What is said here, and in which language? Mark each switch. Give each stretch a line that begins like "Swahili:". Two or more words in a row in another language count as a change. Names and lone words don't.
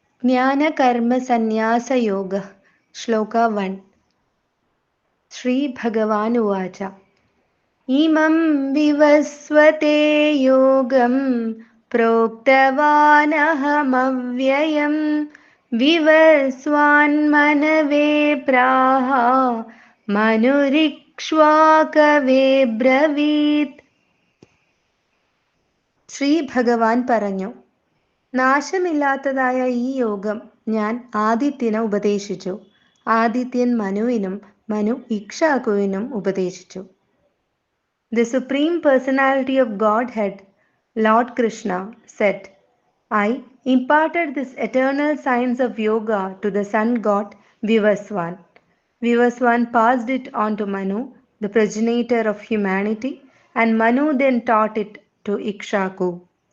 Sanskrit: ज्ञानकर्मसन्न्यासयोगः श्लोक 1 श्रीभगवानुवाच इमं विवस्वते योगं प्रोक्तवानहमव्ययं विवस्वान्मनवे प्राह മനുരിക്ഷ്വാകവേ ബ്രവീത്.
Malayalam: ശ്രീ ഭഗവാൻ പറഞ്ഞു, നാശമില്ലാത്തതായ ഈ യോഗം ഞാൻ ആദിത്യന് ഉപദേശിച്ചു. ആദിത്യൻ മനുവിനും മനു ഇക്ഷ്വാകുവിനും ഉപദേശിച്ചു.
English: The Supreme Personality of Godhead, Lord Krishna, said, I imparted this eternal science of yoga to the sun god Vivaswan. Vivaswan passed it on to Manu, the progenitor of humanity, and Manu then taught it to Ikshvaku.